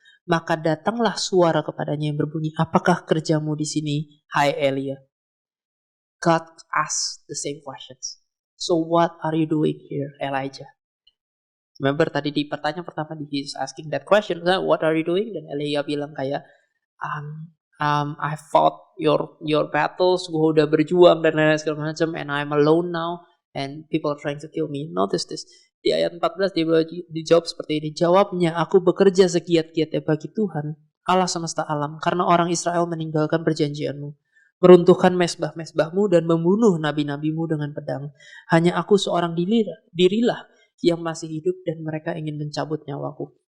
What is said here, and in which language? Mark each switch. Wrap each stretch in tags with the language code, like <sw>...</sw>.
<id>Maka datanglah suara kepadanya yang berbunyi, apakah kerjamu di sini, hai Elia?</id> <en>God asked the same questions. So what are you doing here, Elijah? Remember</en> <id>tadi di pertanyaan pertama,</id> <en>he's asking that question, what are you doing?</en> <id>Dan Elia bilang kayak,</id> <en>I fought your battles,</en> <id>gue udah berjuang dan lain-lain segala macam,</id> <en>and I'm alone now, and people are trying to kill me. Notice this.</en> <id>Di ayat 14 dia dijawab seperti ini. Jawabnya, aku bekerja segiat-giatnya bagi Tuhan, Allah semesta alam, karena orang Israel meninggalkan perjanjianmu, meruntuhkan mesbah-mesbahmu dan membunuh nabi-nabimu dengan pedang. Hanya aku seorang dirilah yang masih hidup dan mereka ingin mencabut nyawaku.</id>